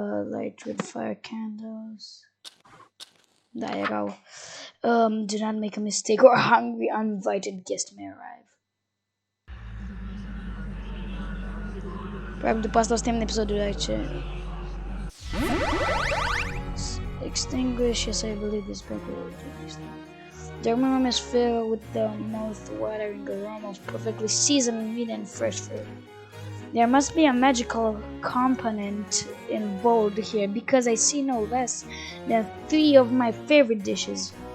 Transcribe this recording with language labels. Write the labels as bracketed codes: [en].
[en] Light with fire candles. [ro] Da, erau. [en] Do not make a mistake or hungry uninvited guest may arrive. [ro] Probabil după asta o să termin episodul aici. [en] Extinguish, yes, I believe this banquet will do this thing. The room is filled with the mouth-watering aroma of perfectly seasoned meat and fresh fruit. There must be a magical component involved here because I see no less than 3 of my favorite dishes.